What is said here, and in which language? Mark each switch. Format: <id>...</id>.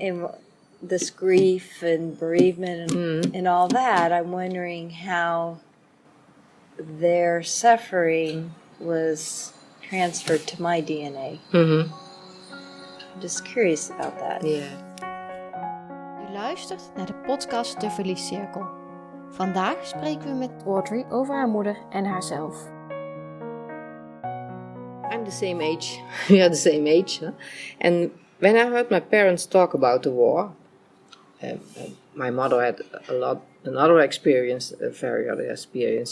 <en>and this grief and bereavement and all that, I'm wondering how their suffering was transferred to my DNA. Mm-hmm. I'm just curious about that. Yeah.</en> <nl>U luistert naar de podcast De Verliescirkel. Vandaag spreken we met Audrey over haar moeder en haarzelf.</nl> <en>I'm the same age. We are the same age. Huh? And when I heard my parents talk about the war, my mother had another experience, a very other experience.</en>